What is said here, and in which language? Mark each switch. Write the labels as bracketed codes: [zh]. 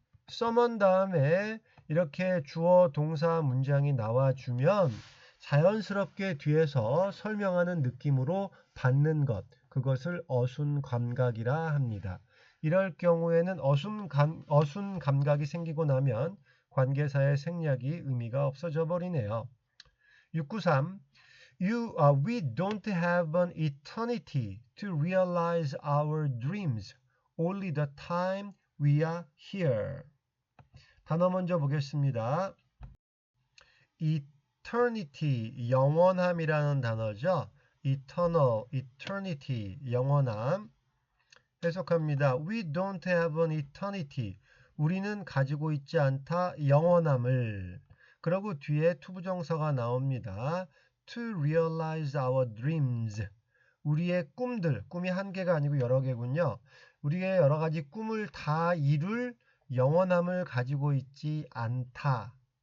[ko] someone 다음에 이렇게 주어 동사 문장이 나와주면 자연스럽게 뒤에서 설명하는 느낌으로 받는 것, 그것을 어순 감각이라 합니다. 이럴 경우에는 어순 감각이 생기고 나면 관계사의 생략이 의미가 없어져 버리네요. [en] 693 We don't have an eternity to realize our dreams, only the time we are here. [ko] 단어 먼저 보겠습니다. eternity, 영원함이라는 단어죠. eternal, eternity, 영원함. 해석합니다. [en] We don't have an eternity. [ko] 우리는 가지고 있지 않다, 영원함을. 그리고 뒤에 투부정사가 나옵니다. [en] To realize our dreams. [ko] 우리의 꿈들, 꿈이 한 개가 아니고 여러 개군요. 우리의 여러 가지 꿈을 다 이룰 영원함을 가지고 있지 않다.